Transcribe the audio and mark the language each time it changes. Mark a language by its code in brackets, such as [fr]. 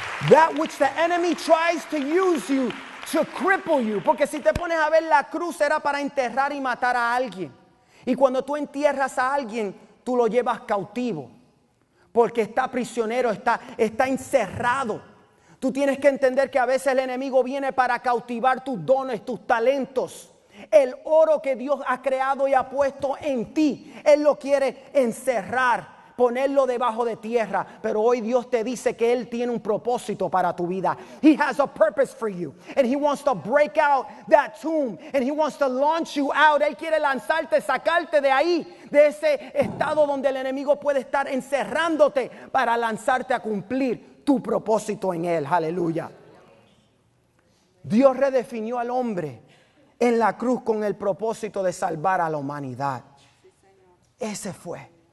[en] That which the enemy tries to use you to cripple you. [es] Porque si te pones a ver, la cruz era para enterrar y matar a alguien. Y cuando tú entierras a alguien, tú lo llevas cautivo. Porque está prisionero, está encerrado. Tú tienes que entender que a veces el enemigo viene para cautivar tus dones, tus talentos. El oro que Dios ha creado y ha puesto en ti, Él lo quiere encerrar, ponerlo debajo de tierra. Pero hoy Dios te dice que Él tiene un propósito para tu vida. [en] He has a purpose for you. And He wants to break out that tomb. And He wants to launch you out. [es] Él quiere lanzarte, sacarte de ahí, de ese estado donde el enemigo puede estar encerrándote, para lanzarte a cumplir tu propósito en Él. Aleluya. Dios redefinió al hombre en la cruz con el propósito de salvar a la humanidad. Ese fue.